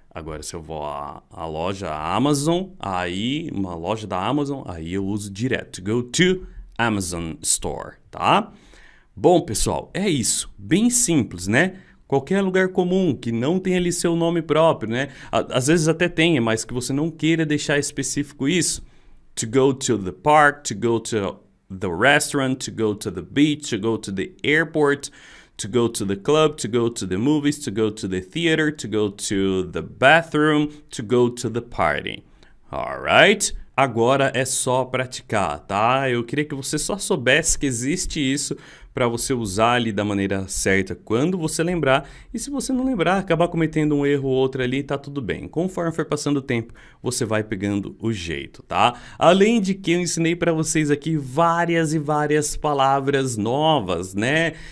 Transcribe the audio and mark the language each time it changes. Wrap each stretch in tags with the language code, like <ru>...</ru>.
<pt>Agora, se eu vou à loja Amazon, aí, uma loja da Amazon, aí eu uso direto.</pt> <en>To go to Amazon Store,</en> <pt>tá? Bom, pessoal, é isso. Bem simples, né? Qualquer lugar comum que não tenha ali seu nome próprio, né? Às vezes até tenha, mas que você não queira deixar específico isso.</pt> <en>To go to the park, to go to the restaurant, to go to the beach, to go to the airport, to go to the club, to go to the movies, to go to the theater, to go to the bathroom, to go to the party. Alright?</en> <pt>Agora é só praticar, tá? Eu queria que você só soubesse que existe isso para você usar ali da maneira certa quando você lembrar. E se você não lembrar, acabar cometendo um erro ou outro ali, tá tudo bem. Conforme for passando o tempo, você vai pegando o jeito, tá? Além de que eu ensinei para vocês aqui várias e várias palavras novas, né?</pt>